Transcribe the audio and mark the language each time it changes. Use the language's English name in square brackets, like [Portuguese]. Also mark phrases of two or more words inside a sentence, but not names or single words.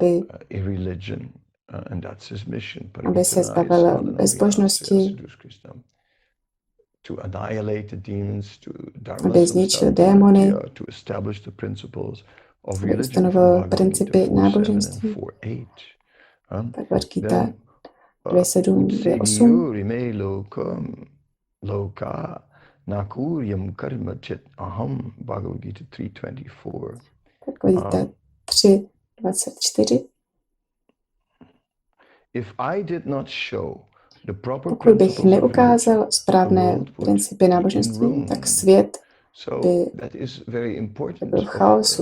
[Czech] aby se zbavil bezbožnosti, aby zničil démony, aby ustanovil principy náboženství. Bhagavad Gita 2.7.2.8. [Sanskrit] Loka nakuryam karma chet aham, [Czech] Bhagavad Gita 3.24. Bhagavad Gita 3.24. Pokud bych neukázal správné principy náboženství, tak svět by byl v chaosu.